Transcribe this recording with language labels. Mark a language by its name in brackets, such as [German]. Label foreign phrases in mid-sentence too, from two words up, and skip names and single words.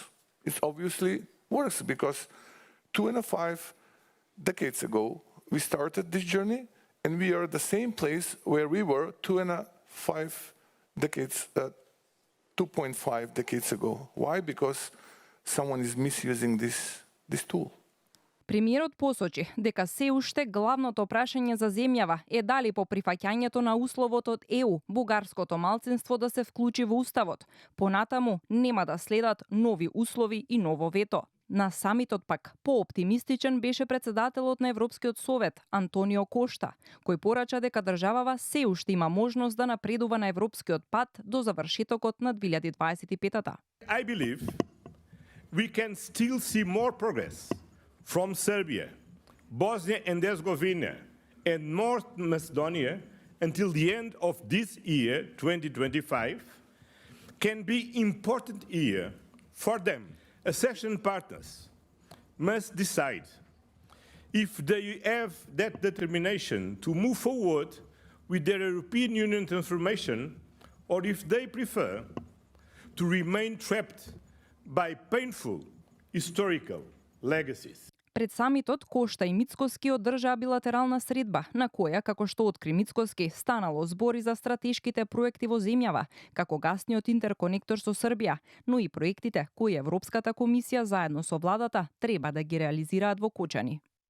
[English] It obviously works because 2.5 decades ago we started this journey. And we are at the same place where we were 2.5 decades ago. Why? Because someone is misusing this tool. [Macedonian] Премиерот посочи дека се уште главното прашање за земјава е дали по прифаќањето на условот од ЕУ бугарското малцинство да се вклучи во уставот. Понатаму нема да следат нови услови и ново вето. На самитот пак пооптимистичен беше председателот на Европскиот совет Антонио Кошта, кој порача дека државава се уште има можност да напредува на европскиот пат до завршетокот на 2025-та. [English] I believe we can still see more progress from Serbia, Bosnia and Herzegovina and North Macedonia until the end of this year, 2025, can be important year for them. Accession partners must decide if they have that determination to move forward with their European Union transformation or if they prefer to remain trapped by painful historical legacies. [Macedonian] Пред самитот Кошта и Мицкоски одржаа билатерална средба, на која, како што откри Мицкоски, станало збори за стратешките проекти во земјава, како гасниот интерконектор со Србија, но и проектите кои Европската комисија заедно со владата треба да ги реализираат во Кочани.